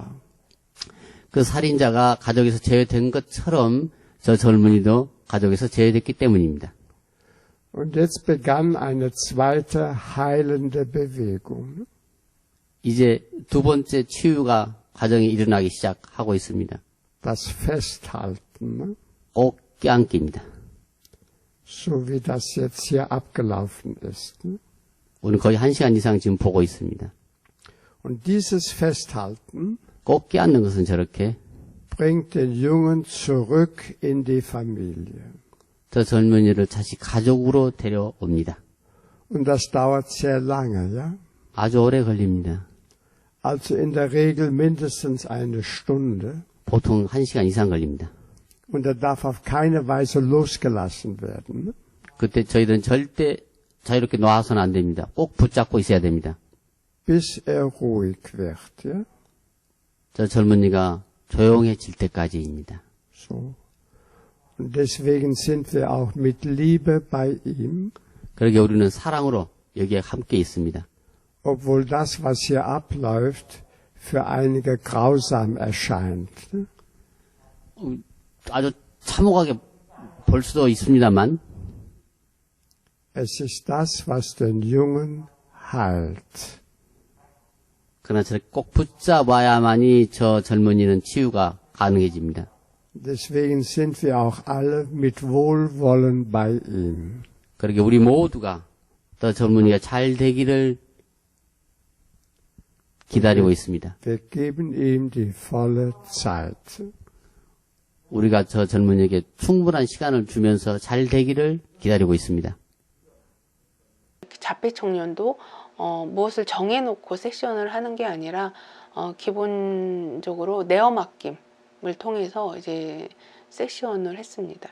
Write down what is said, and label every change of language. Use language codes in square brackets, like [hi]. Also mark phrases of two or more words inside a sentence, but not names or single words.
[ko] 그 살인자가 가족에서 제외된 것처럼 저 젊은이도 가족에서 제외됐기 때문입니다. [de] Und jetzt begann eine zweite heilende Bewegung. [ko] 이제 두 번째 치유가 가정에 일어나기 시작하고 있습니다. [de] Das Festhalten. Ne? [ko] 꼭 껴안기입니다. [de] So wie das jetzt hier abgelaufen ist. Ne? [ko] 오늘 거의 1시간 이상 지금 보고 있습니다. [de] Und dieses Festhalten [ko] 꼭 껴안는 것은 저렇게 [de] bringt den Jungen zurück in die Familie. [ko] 저 젊은이를 다시 가족으로 데려옵니다. [de] Und das dauert sehr lange, ja? [ko] 아주 오래 걸립니다. [de] Also in der Regel mindestens eine Stunde. [ko] 보통 1시간 이상 걸립니다. [de] Und er darf auf keine Weise losgelassen werden. Ne? [ko] 그때 저희들은 절대 자유롭게 놔서는 안 됩니다. 꼭 붙잡고 있어야 됩니다. [de] bis ruhig wird. Ja? [ko] 저 젊은이가 조용해질 때까지입니다. [de] So. Und deswegen sind wir auch mit Liebe bei ihm, [ko] 그러게 우리는 사랑으로 여기에 함께 있습니다. [de] obwohl das, was hier abläuft, für einige grausam erscheint. [ko] 아주 참혹하게 볼 수도 있습니다만 [de] Es ist das, was den Jungen heilt. [ko] 그러나 저를 꼭 붙잡아야만이 저 젊은이는 치유가 가능해집니다. [de] Deswegen sind wir auch alle mit Wohlwollen bei ihm. [ko] 그러게 우리 모두가 또 젊은이가 잘 되기를 기다리고 있습니다. [de] Wir geben ihm die volle Zeit. [ko] 우리가 저 젊은이에게 충분한 시간을 주면서 잘 되기를 기다리고 있습니다. 자폐 청년도 무엇을 정해놓고 세션을 하는 게 아니라 기본적으로 내어 맡김을 통해서 이제 세션을 했습니다.